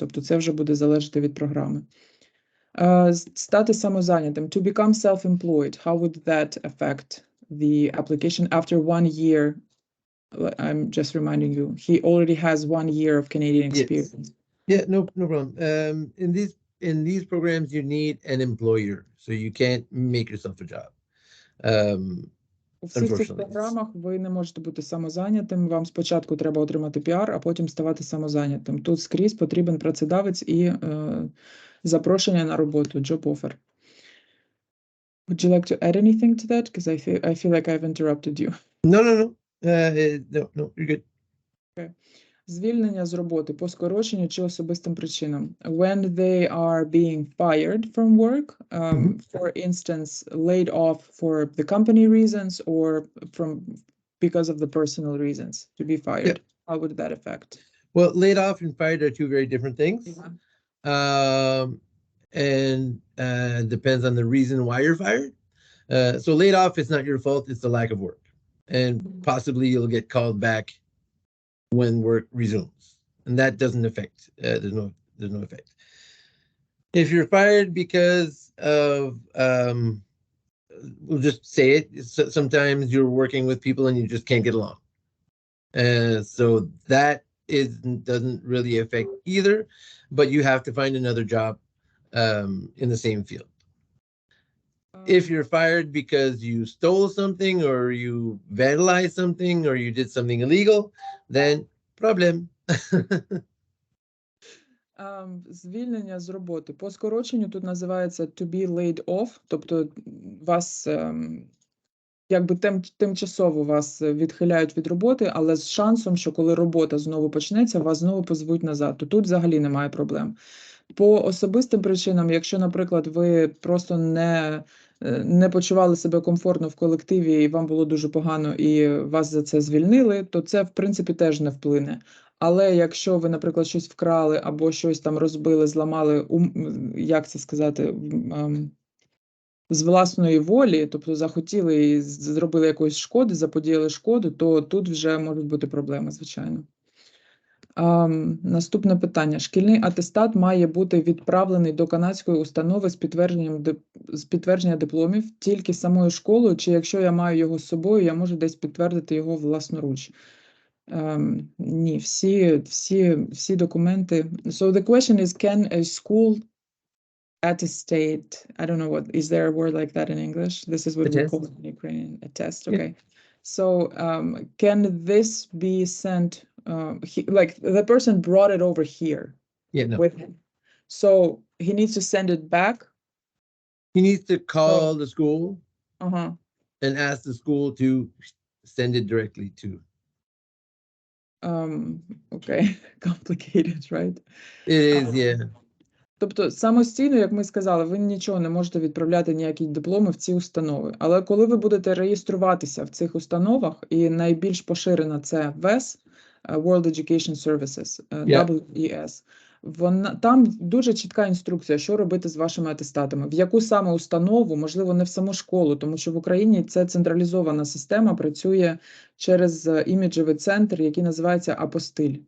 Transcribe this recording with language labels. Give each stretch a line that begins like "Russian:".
Ukrainian: Тобто це вже буде залежати від програми. Стати самозайнятим.
English: To become self-employed. How would that affect the application after 1 year? I'm just reminding you, he already has 1 year of Canadian experience. Yes. Yeah, no problem. In these programs, you need an employer, so you can't make yourself a job.
Ukrainian: У всіх цих програмах ви не можете бути самозайнятим, вам спочатку треба отримати піар, а потім ставати самозайнятим. Тут скрізь потрібен працедавець і запрошення на роботу, job offer.
English: Would you like to add anything to that? Because I feel like I've interrupted you. No, you're good. Okay.
Ukrainian: Звільнення з роботи по скороченню чи особистим причинам.
English: When they are being fired from work, for instance, laid off for the company reasons or because of the personal reasons to be fired. Yeah. How would that affect? Well, laid off and fired are two very different things. Yeah. And depends on the reason why you're fired. So laid off, it's not your fault, it's the lack of work. And possibly you'll get called back when work resumes, and that doesn't affect, there's no effect. If you're fired because of, we'll just say it, sometimes you're working with people and you just can't get along. So that doesn't really affect either, but you have to find another job in the same field. If you're fired because you stole something or you vandalized something or you did something illegal, then problem.
Ukrainian: Звільнення з роботи. По скороченню тут називається
English: to be laid off,
Ukrainian: тобто вас якби тимчасово вас відхиляють від роботи, але з шансом, що коли робота знову почнеться, вас знову позвуть назад. То тут взагалі немає проблем. По особистим причинам, якщо, наприклад, ви просто не почували себе комфортно в колективі і вам було дуже погано і вас за це звільнили, то це, в принципі, теж не вплине. Але якщо ви, наприклад, щось вкрали або щось там розбили, зламали, як це сказати, з власної волі, тобто захотіли і зробили якоїсь шкоди, заподіяли шкоду, то тут вже можуть бути проблеми, звичайно. Наступне питання. Шкільний атестат має бути відправлений до канадської установи з підтвердження дипломів тільки самою школою, чи якщо я маю його з собою, я можу десь підтвердити його власноруч? Ні, всі документи.
English: So the question is, can a school attestate, I don't know what, is there a word like that in English? This is what we call it in Ukrainian, a test, okay. So can this be sent, like the person brought it over here with him. So he needs to send it back? He needs to call the school and ask the school to send it directly to. Okay, complicated, right? It is, yeah.
Ukrainian: Тобто самостійно, як ми сказали, ви нічого не можете відправляти, ніякі дипломи в ці установи. Але коли ви будете реєструватися в цих установах, і найбільш поширена це WES, World Education Services, WES, там дуже чітка інструкція, що робити з вашими атестатами, в яку саме установу, можливо, не в саму школу, тому що в Україні це централізована система, працює через іміджевий центр, який називається Апостиль.